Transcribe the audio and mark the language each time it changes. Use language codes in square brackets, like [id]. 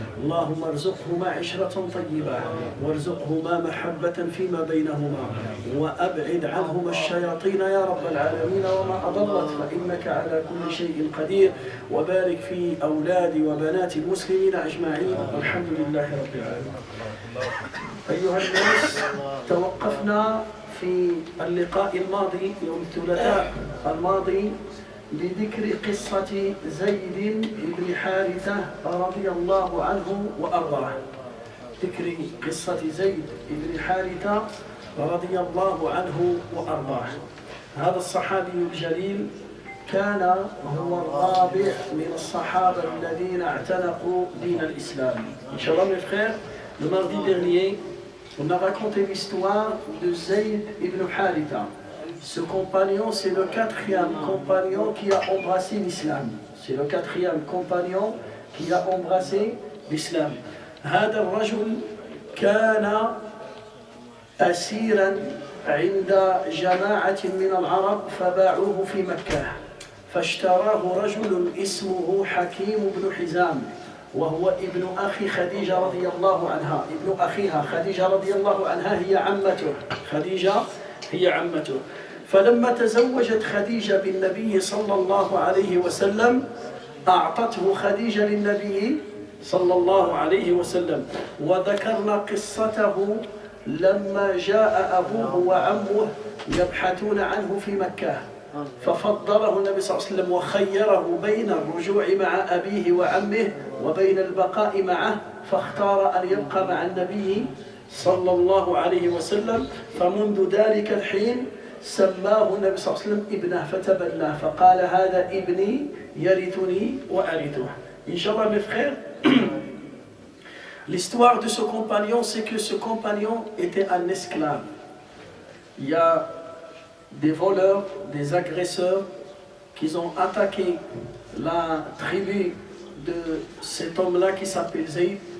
[ar] Allahumma arzuqhuma 'ishratan tayyibah warzuqhuma mahabbatan fima baynahuma wa ab'id anhuma ash-shayatin ya rabbal alamin wa ma adallat فإنك على كل شيء قدير وبارك في أولاد وبنات المسلمين أجمعين والحمد لله رب العالمين. أيها الناس، توقفنا في اللقاء الماضي يوم الثلاثاء الماضي بذكر قصة زيد بن حارثة رضي الله عنه وأرضاه. ذكر قصة زيد بن حارثة رضي الله عنه وأرضاه. هذا الصحابي الجليل كان هو الرابع من الصحابة الذين اعتنقوا دين الإسلام. [fr] Inch'Allah, mes frères, le mardi dernier, on a raconté l'histoire de Zayd ibn Haritha. Ce compagnon, c'est le quatrième compagnon qui a embrassé l'islam. C'est le quatrième compagnon qui a embrassé l'islam. [ar] هذا الرجل كان أسيرا عند جماعة من العرب فباعوه في مكة، فاشتراه رجل اسمه حكيم بن حزام، وهو ابن أخي خديجة رضي الله عنها، ابن أخيها خديجة رضي الله عنها هي عمته، خديجة هي عمته. فلما تزوجت خديجة بالنبي صلى الله عليه وسلم أعطته خديجة للنبي صلى الله عليه وسلم. وذكرنا قصته لما جاء أبوه وعمه يبحثون عنه في مكة، ففضله النبي صلى الله عليه وسلم وخيره بين الرجوع مع أبيه وعمه وبين البقاء معه، فاختار أن يبقى مع النبي صلى الله عليه وسلم. فمنذ ذلك الحين سماه النبي صلى الله عليه وسلم ابنه فتبناه، فقال هذا ابني يرثني وأرثه. [fr] Inch'Allah, mes frères, l'histoire de ce compagnon, c'est que ce compagnon était un esclave. Il y a des voleurs, des agresseurs qui ont attaqué la tribu de cet homme-là qui s'appelle Zayd.